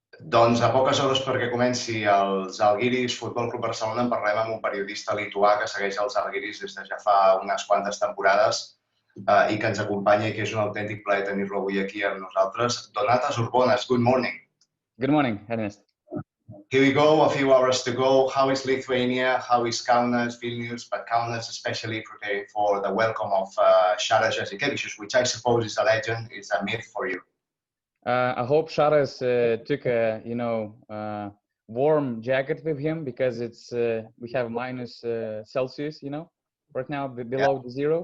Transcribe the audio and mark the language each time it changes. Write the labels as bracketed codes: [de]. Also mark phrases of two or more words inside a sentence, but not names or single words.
[ca] Doncs a poques hores perquè comenci el Zalgiris Futbol Club Barcelona en parlem amb un periodista lituà que segueix el Zalgiris des de ja fa unes quantes temporades i que ens acompanya i que és un autèntic plaer tenir-lo avui aquí amb nosaltres. Donatas Urbonas, [en] good morning. Good morning, Ernest. Here we go, a few hours to go. How is Lithuania? How is Kaunas, Vilnius, but Kaunas especially preparing for the welcome of Sharas Jasikevičius, which I suppose is a legend, is a myth for you. I hope Sharas took a warm jacket with him because it's we have minus Celsius, right now below zero.